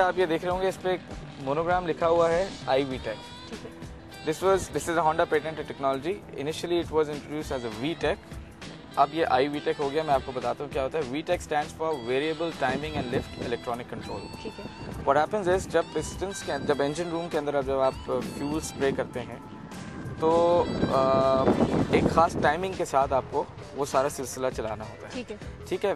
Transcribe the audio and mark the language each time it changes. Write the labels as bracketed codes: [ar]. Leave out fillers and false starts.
[ur] آپ یہ دیکھ رہے ہوں گے اس پہ ایک مونوگرام لکھا ہوا ہے iVTEC. [en] This is a Honda patented technology. Initially it was introduced as a VTEC. [ur] اب یہ iVTEC ہو گیا. میں آپ کو بتاتا ہوں کیا ہوتا ہے. [en] VTEC stands for Variable Timing and Lift Electronic Control. What happens is [ur] جب انجن روم کے اندر جب آپ فیول اسپرے کرتے ہیں تو ایک خاص ٹائمنگ کے ساتھ آپ کو وہ سارا سلسلہ چلانا ہوتا ہے. ٹھیک ہے.